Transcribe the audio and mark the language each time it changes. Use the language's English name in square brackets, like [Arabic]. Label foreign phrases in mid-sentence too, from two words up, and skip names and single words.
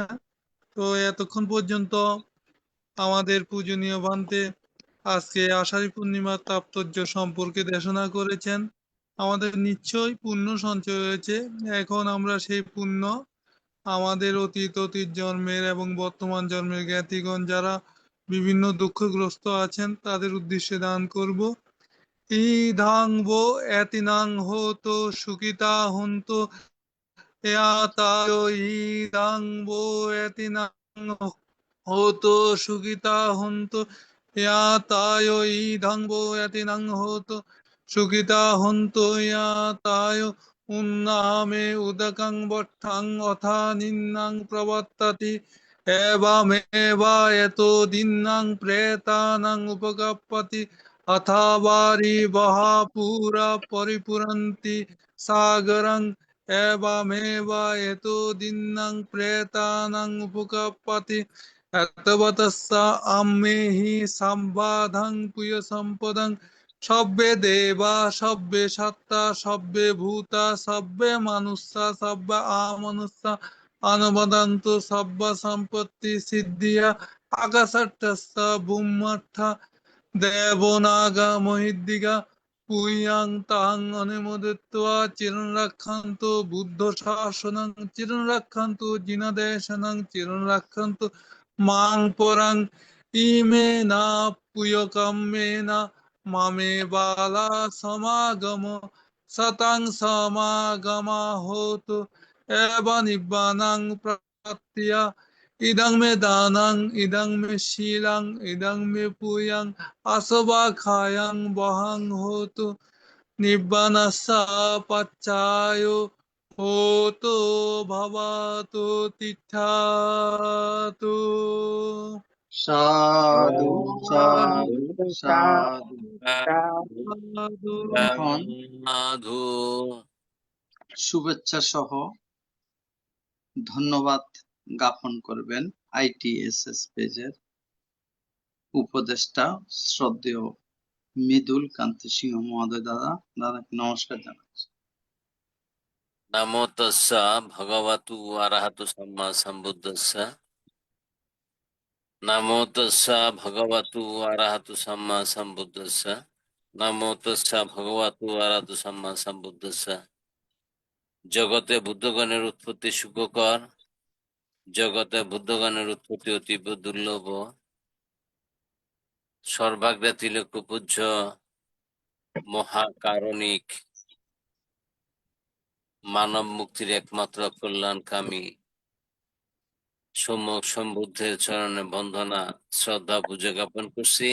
[Bangla] তো এতক্ষণ পর্যন্ত আমাদের পূজনীয় ভান্তে আজকে আষাঢ়ী পূর্ণিমার তাৎপর্য সম্পর্কে দেশনা করেছেন। আমাদের নিশ্চয়ই পুণ্য সঞ্চয় হয়েছে। এখন আমরা সেই পুণ্য আমাদের অতীত জন্মের এবং বর্তমান জন্মের জ্ঞাতিগণ যারা বিভিন্ন দুঃখগ্রস্ত আছেন তাদের উদ্দেশ্যে দান করব। [Pali] ইদাং ভো এতিনাং হোতো সুখিতা হন্তু ইয়াতায় ইদাং ভো এতিনাং হোতো সুখিতা হন্তু ইয়াতায় ইদাং ভো এতিনাং হোতো সুখিতা হন্তু ইয়াতায় উন্নামে উদকং বট্ঠং অথা নিন্নাং প্রবর্ততি এবামেবা এতো দিন্নাং প্রেতানাং উপকাপ্পতি अथावारि वहा पूरा परिपुरन्ति सागरं एवमेव यतो दिन्नं प्रेतानां उपकपति एतवतस्स अम्मेहि संवादं पुयसम्पदं सब्बे देवा सब्बे सत्ता सब्बे भूता सब्बे मनुष्या सब्बे आमनुष्या अनुवदन्तु सब्ब सम्पत्ति सिद्धिया आकाशट्टस्य भूमट्ठ দেবনাগা মহিদ্দিগা পুয়াং তাং অনুমোদিত্বা চিরং রাক্ষান্তু বুদ্ধ শাসনং চিরং রাক্ষান্তু জিনাদেশনং চিরং রাক্ষান্তু মাং পরাং ইমে না পুয়কম্মে না মামে বালা সমাগম সতাং সমাগমা হতু এব নিব্বানাং প্রাপ্তিয়া ইদং মে দানাং ইদং মে শীলাং ইদং মে পুয়াং আসবা খায়াং বহাং হতু নিব্বানাসা পাচ্চায় হতো ভবাতো তিষ্ঠাতু। [Bangla] সাধু সাধু সাধু, সাধু। সাধু। এখন সাধু শুভেচ্ছা সহ ধন্যবাদ জ্ঞাপন করবেন ITSS পেজের উপদেষ্টা শ্রদ্ধেয় মৃদুল কান্তি সিংহ মহোদয়। দাদাকে নমস্কার জানাচ্ছি। [Pali] নমো তস্যা ভগবতু আরহাতু সাম্মা সম্বুদ্ধস্য নমো তস্যা ভগবতু আরহাতু সাম্মা সম্বুদ্ধস্য নমো তস্যা ভগবতু আরহাতু সাম্মা সম্বুদ্ধস্য। [Bangla] জগতে বুদ্ধগণের উৎপত্তি সুখকর, জগতে বুদ্ধগণের উৎপত্তি অতীব দুর্লভ। সর্বাগ্রে তিলক পূজ্য মহাকারণিক মানব মুক্তির একমাত্র কল্যাণকামী সম্যক সম্বুদ্ধের চরণে বন্দনা শ্রদ্ধা পূজা জ্ঞাপন করছি।